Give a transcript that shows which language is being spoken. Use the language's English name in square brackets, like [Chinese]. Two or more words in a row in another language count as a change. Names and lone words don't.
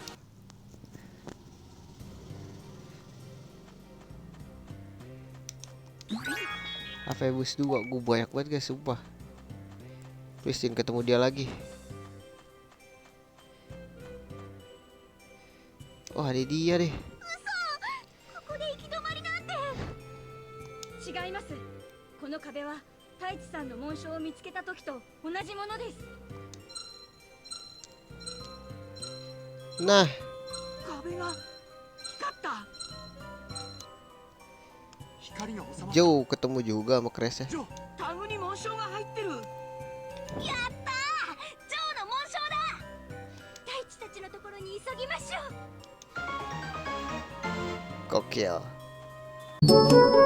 [Indonesian] Avebus 2 gue banyak banget guys sumpah. Please jangan ketemu dia lagi. Oh ada dia deh. [Japanese] ここで行き止まりなんて。違います。この壁は太一さんの紋章を見つけた時と同じものです。 [Indonesian] Nah [Japanese] 壁が光った。光が収まった。 [Indonesian] Joe ketemu juga sama Crash ya. [Japanese] ジョー、タグに紋章が入ってる。やったー、ジョーの紋章だ。太一たちのところに急ぎましょう。 [Indonesian] Gokil.